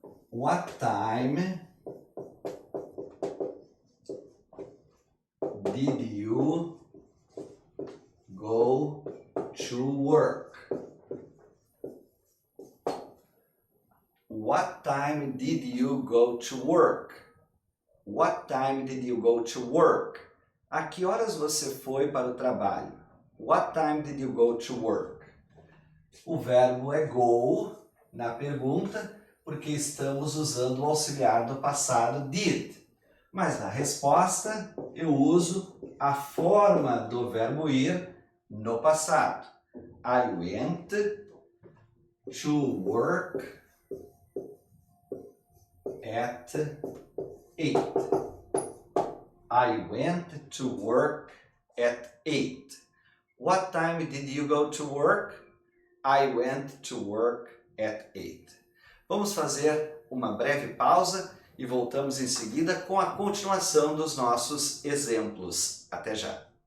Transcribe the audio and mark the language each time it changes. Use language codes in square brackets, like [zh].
[en] What time did you go to work? What time did you go to work? What time did you go to work? [pt] A que horas você foi para o trabalho? [en] What time did you go to work? [pt] O verbo é go na pergunta, porque estamos usando o auxiliar do passado did. Mas na resposta eu uso a forma do verbo ir no passado. [en] I went to work at 8. I went to work at 8. What time did you go to work? I went to work at 8. [pt] Vamos fazer uma breve pausa e voltamos em seguida com a continuação dos nossos exemplos. Até já!